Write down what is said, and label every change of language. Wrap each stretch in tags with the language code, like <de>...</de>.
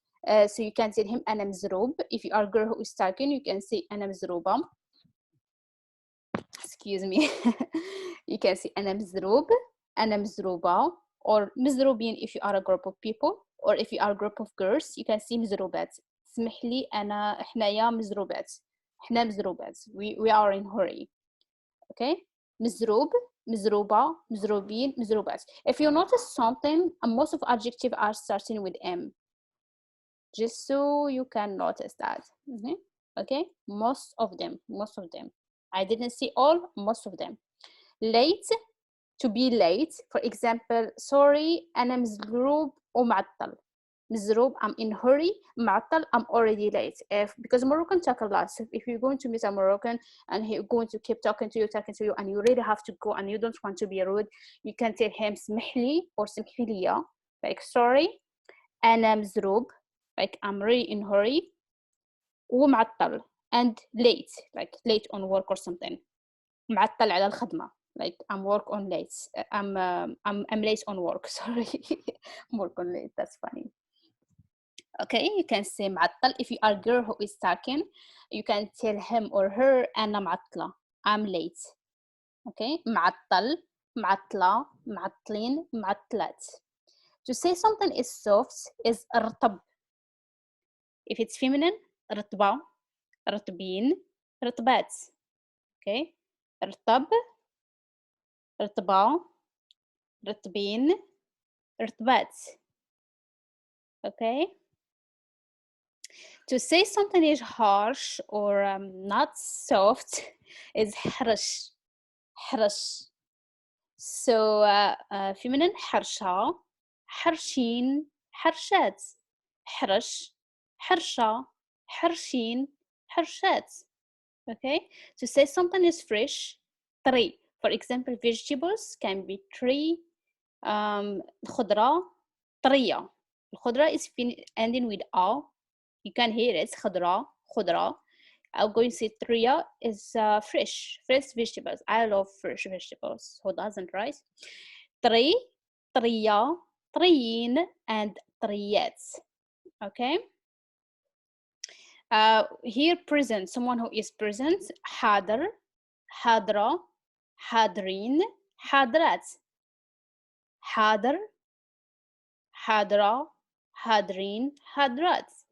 <en>So you can say him</en> <ar>أنا مزروب.</ar> <en>If you are a girl who is talking, you can say</en> <ar>أنا مزروبة.</ar> <en>Excuse me. You can say</en> <ar>أنا مزروب, أنا مزروبة,</ar> <en>or مزروبين if you are a group of people, or if you are a group of girls you can say مزروبات.</en> <ar>اسمح لي أنا إحنايا مزروبات. إحنا مزروبات.</ar> <en>We are in hurry. Okay.</en> <ar>مزروب, مزروبة, مزروبين, مزروبات.</ar> <en>If you notice something, most of adjectives are starting with M. Just so you can notice that. Okay. Most of them. I didn't see all, most of them. Late, to be late. For example, sorry</en> <ar>أنا مزروب ومعطل.</ar> <en>مزروب, I'm in hurry. معطل, I'm already late. Because Moroccan talk a lot. So if you're going to meet a Moroccan and he's going to keep talking to you, and you really have to go and you don't want to be rude, you can tell him</en> <ar>اسمح لي</ar> <en>or</en> <ar>اسمحي لي,</ar> <en>like sorry</en> <ar>أنا مزروب,</ar> <en>like I'm really in hurry, ومعطل, and late, like late on work or something.</en> <ar>معطل على الخدمة,</ar> <en>like I'm work on late. I'm late on work. Sorry. Work on late. That's funny. Okay, you can say معطل. If you are a girl who is talking, you can tell him or her</en> <ar>أنا معطلة,</ar> <en>I'm late. Okay,</en> <ar>معطل, معطلة, معطلين, معطلات.</ar> <en>To say something is soft is رطب. If it's feminine,</en> <ar>رطبة, رطبين, رطبات.</ar> <en>Okay,</en> <ar>رطب, رطبة, رطبين, رطبات.</ar> <en>Okay. To say something is harsh or not soft is حرش.</en> <ar>حرش.</ar> <en>So feminine</en> <ar>حرشة, حرشين, حرشات. حرش, حرشة, حرشين, حرشات.</ar> <en>Okay. To say something is fresh, طري. For example, vegetables can be tree,</en> <ar>خضرة, طرية.</ar> <en>الخضرة is ending with a. You can hear it. خضرة, خضرة. I'm going to say طرية is fresh vegetables. I love fresh vegetables. Who doesn't, right?</en> <ar>طري, طرية, طريين,</ar> <en>and</en> <ar>طريات.</ar> <en>Okay. Here present, someone who is present.</en> <ar>حاضر, حاضرة, حاضرين, حاضرات. حاضر, حاضرة, حاضرين, حاضرات.</ar>